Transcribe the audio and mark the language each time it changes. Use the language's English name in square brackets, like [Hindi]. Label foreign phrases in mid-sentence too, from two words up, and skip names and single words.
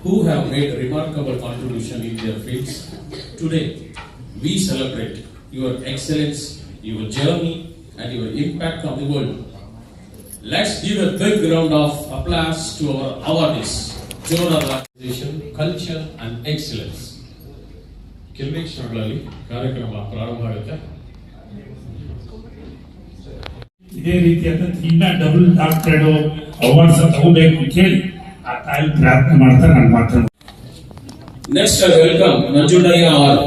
[English] have made remarkable contribution in their fields. Today, we celebrate your excellence, your journey, and your impact on the world. Let's give a big round of applause to our awardees. Jonah Organization, Culture and Excellence. [Kannada] ಕೆಲವೇ ಕ್ಷಣಗಳಲ್ಲಿ ಕಾರ್ಯಕ್ರಮ ಪ್ರಾರಂಭ ಆಗುತ್ತೆ. ಇದೇ ರೀತಿಯಾದಂತ ಇನ್ನ [English] double doctorate awards [Kannada] ತಗೋಬೇಕು ಅಂತ ಹೇಳಿ ಆ ತಾಯಿ ಪ್ರಾರ್ಥನೆ ಮಾಡ್ತಾ ನಾನು ಮಾತಾಡ. [English] next welcome Nanjundaiah R.